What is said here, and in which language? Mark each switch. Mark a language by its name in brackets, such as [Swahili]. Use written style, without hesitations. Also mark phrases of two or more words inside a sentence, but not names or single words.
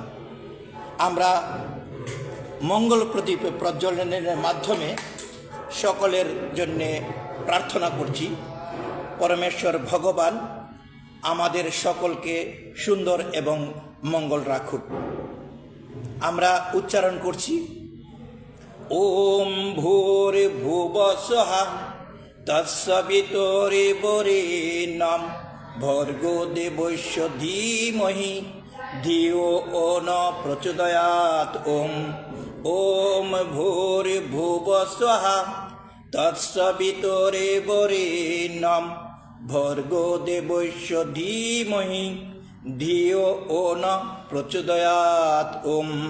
[Bangla] আমরা মঙ্গল প্রদীপ প্রজ্বলনের মাধ্যমে সকলের জন্যে প্রার্থনা করছি পরমেশ্বর ভগবান আমাদের সকলকে সুন্দর এবং মঙ্গল রাখুক। আমরা উচ্চারণ করছি [Sanskrit] ওম ভূরে ভুবস্বঃ তৎসবিতুর্বরেণ্যং ভর্গো দেবস্য ধীমহি ধিয়ো ন প্রচোদয়াৎ। ওম ওম ভূরে ভুবস্বঃ তৎসবিতুর্বরেণ্যং ভর্গো দেবস্য ধীমহি ধিয়ো ন প্রচোদয়াৎ। ওম।